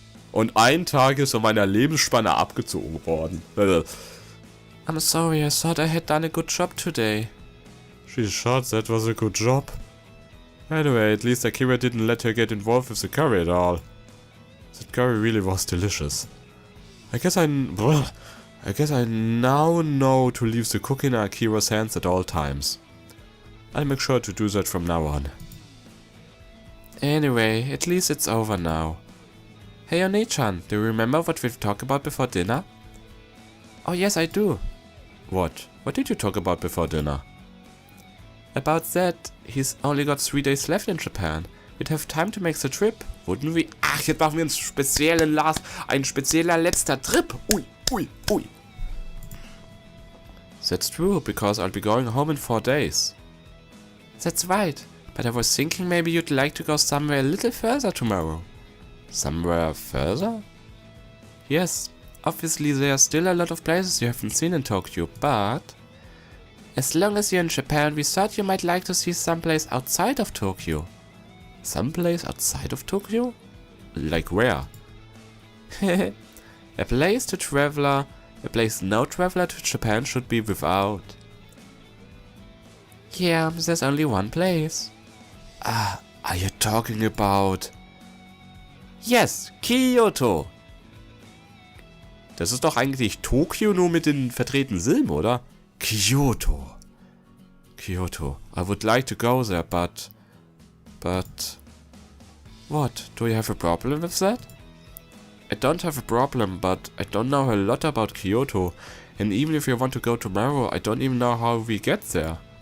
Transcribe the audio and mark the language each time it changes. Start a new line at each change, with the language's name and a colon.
German: Und ein Tag ist von meiner Lebensspanne abgezogen worden.
English: I'm sorry, I thought I had done a good job today. She's shot, that was a good job. Anyway, at least Akira didn't let her get involved with the curry at all. That curry really was delicious. I guess I now know to leave the cooking in Akira's hands at all times. I'll make sure to do that from now on. Anyway, at least it's over now. Hey Oni-chan, do you remember what we've talked about before dinner? Oh yes, I do. What? What did you talk about before dinner? About that, he's only got 3 days left in Japan. We'd have time to make the trip, wouldn't we?
German: Ach, jetzt machen wir ein spezieller letzter Trip. Ui.
English: That's true, because I'll be going home in 4 days. That's right, but I was thinking maybe you'd like to go somewhere a little further tomorrow. Somewhere further? Yes, obviously there are still a lot of places you haven't seen in Tokyo, but as long as you're in Japan, we thought you might like to see someplace outside of Tokyo. Someplace outside of Tokyo? Like where? A place no traveler to Japan should be without. Yeah, there's only one place. Are you talking about... Yes, Kyoto!
German: Das ist doch eigentlich Tokio nur mit den verdrehten Silben, oder?
English: Kyoto. I would like to go there, but... What? Do you have a problem with that? I don't have a problem, but I don't know a lot about Kyoto. And even if you want to go tomorrow, I don't even know how we get there.